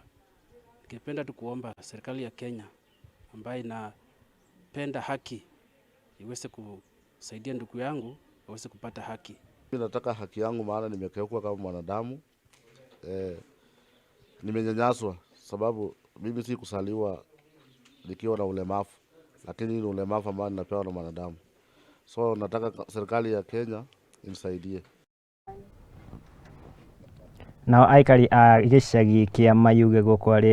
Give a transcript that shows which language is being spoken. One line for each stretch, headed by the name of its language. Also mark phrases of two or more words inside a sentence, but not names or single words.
Swahili: Ningependa tu kuomba serikali ya Kenya ambayo inapenda haki iweze kusaidia ndugu yangu aweze kupata haki. Mimi nataka haki yangu, maana nimekeuka kama mwanadamu. Nimenyanyaswa sababu mimi si kusaliwa nikiwa na ulemavu, lakini ni ulemavu ambao ninapewa na mwanadamu. So nataka serikali ya Kenya inisaidie.
Kikuyu: Nao aikari a gĩcagi kĩa Mayuge gũkũ arĩ